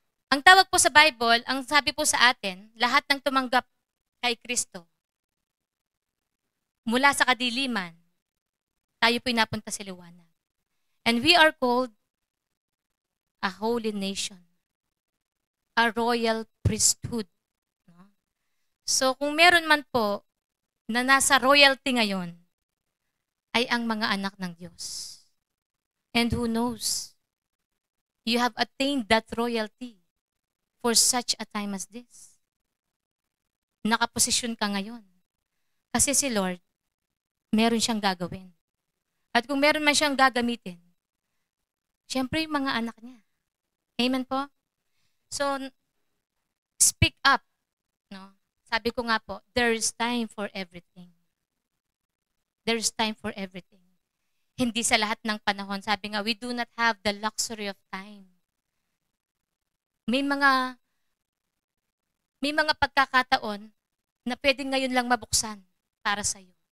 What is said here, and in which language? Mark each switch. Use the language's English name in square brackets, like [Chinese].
[Filipino] Ang tawag po sa Bible, ang sabi po sa atin, lahat ng tumanggap kay Kristo mula sa kadiliman Tayo po'y napunta sa liwanag. [English] And we are called a holy nation, a royal priesthood. No? [Filipino] So kung meron man po na nasa royalty ngayon, ay ang mga anak ng Diyos. [English] And who knows, you have attained that royalty for such a time as this. [Filipino] Nakaposisyon ka ngayon. Kasi si Lord, meron siyang gagawin. At kung meron man siyang gagamitin, siyempre yung mga anak niya. [English] Amen po? So, speak up. No? [Filipino] Sabi ko nga po, [English] there is time for everything. There is time for everything. [Filipino] Hindi sa lahat ng panahon. Sabi nga, [English] we do not have the luxury of time. [Filipino] May mga pagkakataon na pwedeng ngayon lang mabuksan para sa iyo.